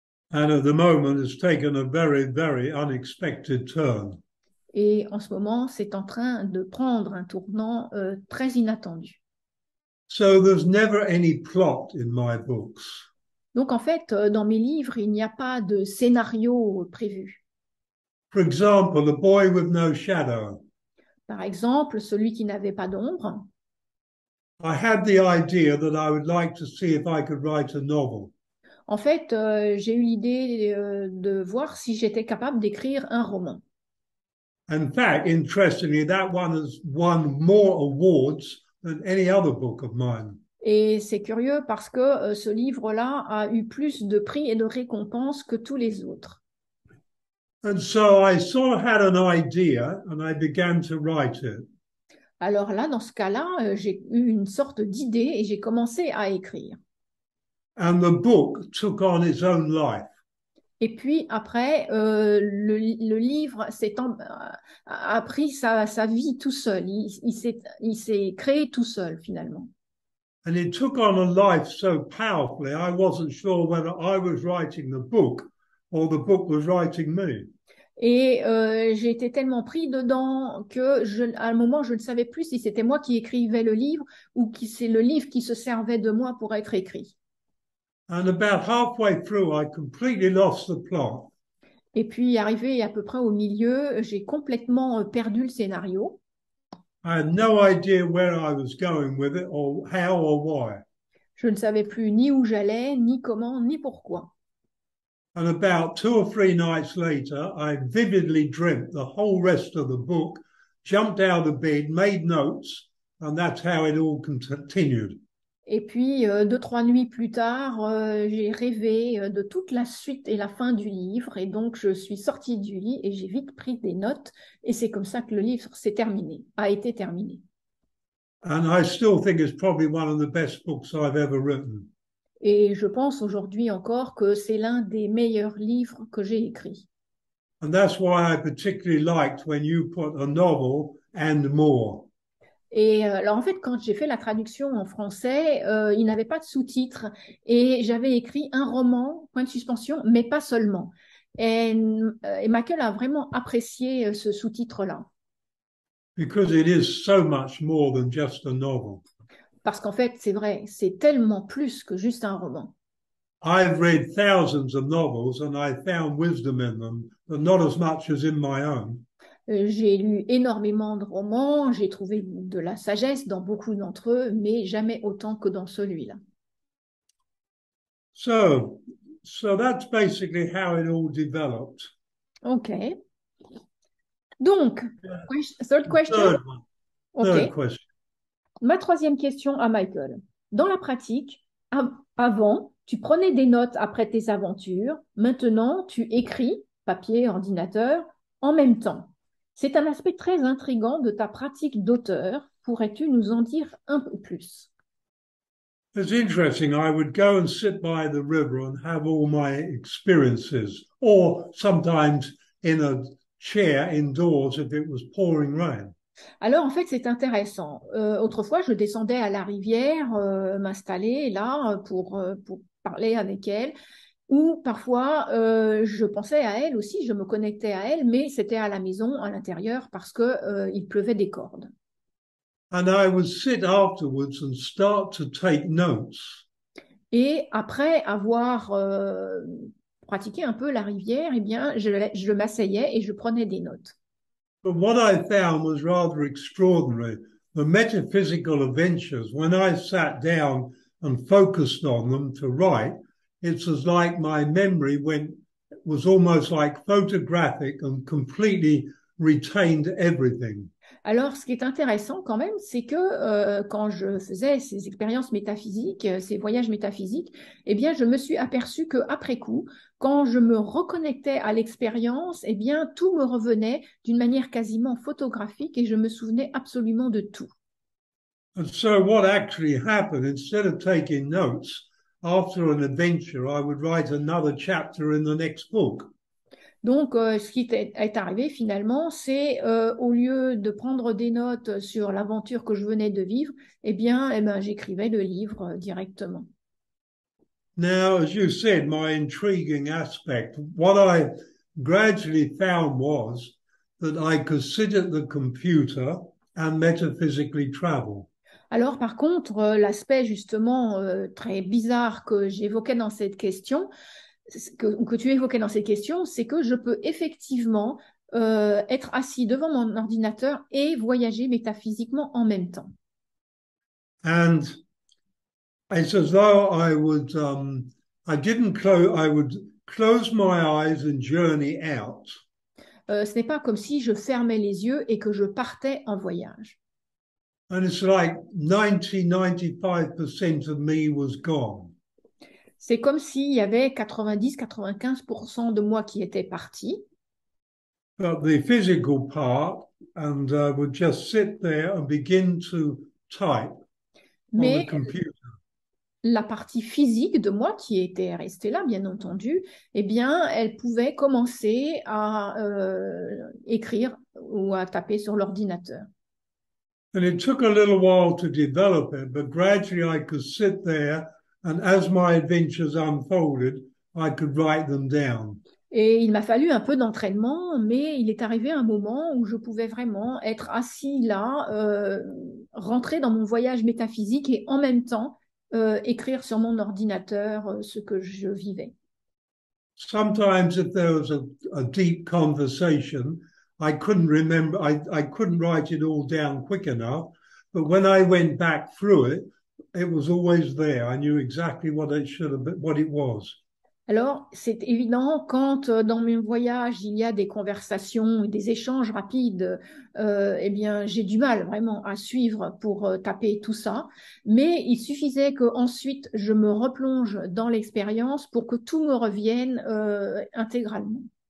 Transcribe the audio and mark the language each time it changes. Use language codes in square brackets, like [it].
[en] And at the moment, it's taken a very, very unexpected turn. [fr] Et en ce moment, c'est en train de prendre un tournant très inattendu. [en] So there's never any plot in my books. [fr] Donc en fait, dans mes livres, il n'y a pas de scénario prévu. [en] For example, The Boy with No Shadow. [fr] Par exemple, celui qui n'avait pas d'ombre. [en] I had the idea that I would like to see if I could write a novel. [fr] En fait, j'ai eu l'idée de voir si j'étais capable d'écrire un roman. [en] In fact, interestingly, that one has won more awards than any other book of mine. [fr] Et c'est curieux parce que ce livre-là a eu plus de prix et de récompenses que tous les autres. [en] And so I sort of had an idea and I began to write it. [fr] Alors là, dans ce cas-là, j'ai eu une sorte d'idée et j'ai commencé à écrire. [en] And the book took on its own life. [fr] Et puis après, le livre a pris sa vie tout seul. Il s'est créé tout seul finalement. [en] And it took on a life so powerfully, I wasn't sure whether I was writing the book or the book was writing me. [fr] Et j'ai été tellement pris dedans que à un moment, je ne savais plus si c'était moi qui écrivais le livre ou si c'est le livre qui se servait de moi pour être écrit. [en] And about halfway through, I completely lost the plot. [fr] Et puis, arrivé à peu près au milieu, j'ai complètement perdu le scénario. [en] I had no idea where I was going with it or how or why. [fr] Je ne savais plus ni où j'allais, ni comment, ni pourquoi. [en] And about 2 or 3 nights later, I vividly dreamt the whole rest of the book jumped out of bed, made notes, and that's how it all continued. [fr] Et puis, 2, 3 nuits plus tard, j'ai rêvé de toute la suite et la fin du livre. Et donc, je suis sortie du lit et j'ai vite pris des notes. Et c'est comme ça que le livre a été terminé. [en] And I still think it's probably one of the best books I've ever written. [fr] Et je pense aujourd'hui encore que c'est l'un des meilleurs livres que j'ai écrits. [en] And that's why I particularly liked when you put a novel and more. [fr] Et alors en fait, quand j'ai fait la traduction en français, il n'avait pas de sous-titres et j'avais écrit un roman, point de suspension, mais pas seulement. Et Michael a vraiment apprécié ce sous-titre-là. [en] Because it is so much more than just a novel. [fr] Parce qu'en fait, c'est vrai, c'est tellement plus que juste un roman. [en] I've read thousands of novels and I found wisdom in them, but not as much as in my own. [fr] J'ai lu énormément de romans, j'ai trouvé de la sagesse dans beaucoup d'entre eux, mais jamais autant que dans celui-là. [en] So that's basically how it all developed. [fr] Ok. Donc, [en] third question? Third one. Third Ok. question. [fr] Ma troisième question à Michael. Dans la pratique, avant, tu prenais des notes après tes aventures. Maintenant, tu écris, papier, ordinateur, en même temps. C'est un aspect très intrigant de ta pratique d'auteur. Pourrais-tu nous en dire un peu plus? [en] It's interesting. I would go and sit by the river and have all my experiences, or sometimes in a chair indoors if it was pouring rain. [fr] Alors, en fait, c'est intéressant. Autrefois, je descendais à la rivière, m'installer là pour parler avec elle. Ou parfois, je pensais à elle aussi, je me connectais à elle, mais c'était à la maison, à l'intérieur, parce que il pleuvait des cordes. [en] And I would sit afterwards and start to take notes. [fr] Et après avoir pratiqué un peu la rivière, eh bien, je m'asseyais et je prenais des notes. [en] But what I found was rather extraordinary. The metaphysical adventures, when I sat down and focused on them to write, it's as like my memory was almost like photographic and completely retained everything. [fr] Alors, ce qui est intéressant quand même, c'est que quand je faisais ces expériences métaphysiques, ces voyages métaphysiques, eh bien, je me suis aperçue qu'après coup, quand je me reconnectais à l'expérience, eh bien, tout me revenait d'une manière quasiment photographique et je me souvenais absolument de tout. [en] And so what actually happened, instead of taking notes, after an adventure, I would write another chapter in the next book. [fr] Donc, ce qui est arrivé finalement, c'est au lieu de prendre des notes sur l'aventure que je venais de vivre, eh bien, j'écrivais le livre directement. [en] Now, as you said, my intriguing aspect, what I gradually found was that I could sit at the computer and metaphysically travel. [fr] Alors, par contre, l'aspect justement très bizarre que j'évoquais dans cette question, que tu évoquais dans cette question, c'est que je peux effectivement être assis devant mon ordinateur et voyager métaphysiquement en même temps. [en] And it's as though I would, I would close my eyes and journey out. [fr] Ce n'est pas comme si je fermais les yeux et que je partais en voyage. [en] And it's like 95% of me was gone. [fr] C'est comme s'il y avait 90-95% de moi qui était parti. [en] But the physical part, and would just sit there and begin to type on the [fr] Mais [en] computer. [fr] la partie physique de moi qui était restée là, bien entendu, eh bien, elle pouvait commencer à écrire ou à taper sur l'ordinateur. [en] And it took a little while to develop it, but gradually I could sit there, and as my adventures unfolded, I could write them down. [fr] Et il m'a fallu un peu d'entraînement, mais il est arrivé un moment où je pouvais vraiment être assis là, rentrer dans mon voyage métaphysique et en même temps écrire sur mon ordinateur ce que je vivais. [en] Sometimes if there was a deep conversation, I couldn't remember, I couldn't write it all down quick enough. But when I went back through it, it was always there. I knew exactly what it should have been, what it was. [fr] Alors, c'est évident quand dans mes voyages, il y a des conversations et des échanges rapides, eh bien, j'ai du mal vraiment à suivre pour taper tout ça. Mais il suffisait que ensuite je me replonge dans l'expérience pour que tout me revienne intégralement.